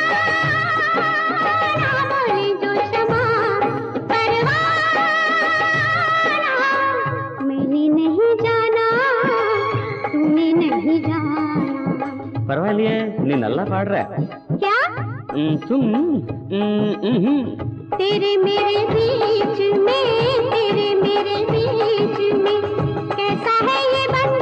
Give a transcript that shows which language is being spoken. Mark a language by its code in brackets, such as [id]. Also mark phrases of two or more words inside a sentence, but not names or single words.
[hi] बोले जो शमा परवाना मैंने नहीं जाना तूने नहीं जाना [ta] பரவாயில்லையே நீ நல்லா பாடுற [hi] क्या तेरे मेरे बीच में कैसा है ये